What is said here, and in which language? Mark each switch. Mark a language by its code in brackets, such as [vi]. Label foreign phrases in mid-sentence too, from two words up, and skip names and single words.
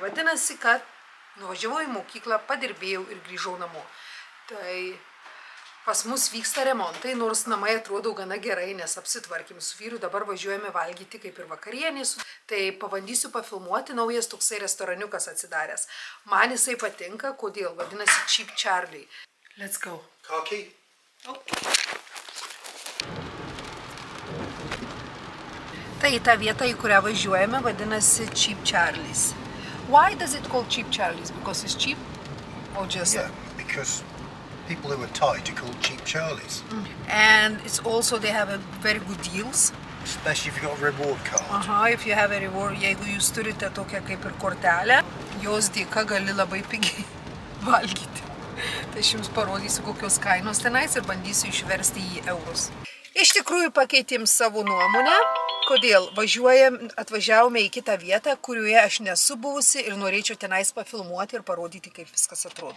[lt] Vadinasi, kad nuvažiavau į mokyklą, padirbėjau ir grįžau namo. Tai pas mus vyksta remontai, nors namai atrodo gana gerai, nes apsitvarkėm su vyru, dabar važiuojame valgyti kaip ir vakarienės. Tai pabandysiu pafilmuoti, naujas toksai restoraniukas atsidaręs. Man jisai patinka, kodėl? Vadinasi Cheap Charlie. [en] Let's go. [lt] Khaki? Okay. Tai ta vieta, į kurią važiuojame, vadinasi Cheap Charlie's. [en] Why does it call Cheap Charlie's? Because it's cheap? Or just... Yeah, because people who are tight are called Cheap Charlies. And it's also, they have a very good deals. Especially if you've got a reward card. If you have a reward, [lt] jeigu jūs turite tokią kaip ir kortelę, jos dėka gali labai pigiai valgyti. Tai aš jums parodysiu, kokios kainos tenais ir bandysiu išversti į eurus. Iš tikrųjų pakeitėm savo nuomonę. Kodėl? Atvažiavome į kitą vietą, kurioje aš nesu buvusi ir norėčiau tenais pafilmuoti ir parodyti, kaip viskas atrodo.